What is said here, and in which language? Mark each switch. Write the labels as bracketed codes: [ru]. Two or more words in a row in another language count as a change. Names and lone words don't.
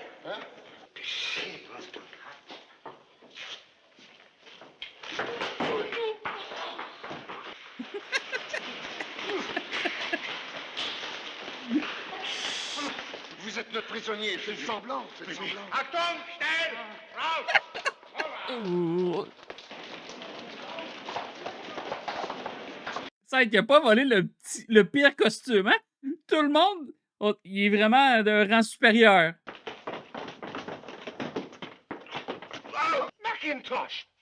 [fr] Hein? Vous êtes notre prisonnier, c'est semblant, c'est semblant. [de] Achtung, schnell! Raus! Ouh. [fr] Ça, il a pas volé le pire costume, hein? Tout le monde, il est vraiment d'un rang supérieur. Oh, Macintosh!